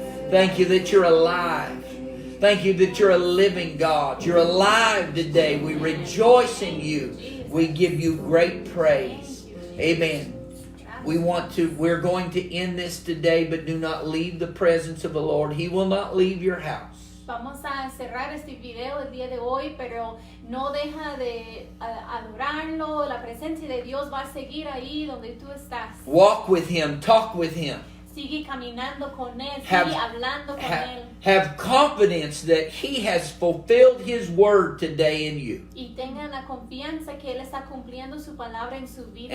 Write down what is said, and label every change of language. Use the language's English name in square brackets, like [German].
[English] Thank you that you're alive. Thank you that you're a living God. You're alive today. We rejoice in you. We give you great praise. Amen. We're going to end this today, but do not leave the presence of the Lord. He will not leave your house. [Spanish] Vamos a cerrar este video el día de hoy, pero no deja de adorarlo. La presencia de Dios va a seguir ahí donde tú estás. [English] Walk with Him. Talk with Him. [Spanish] Sigue caminando con Él, [English] Have- [Spanish] sigue hablando con Él. [English] Have confidence that He has fulfilled His word today in you. [Spanish] Y tengan la confianza que Él está cumpliendo su palabra en su vida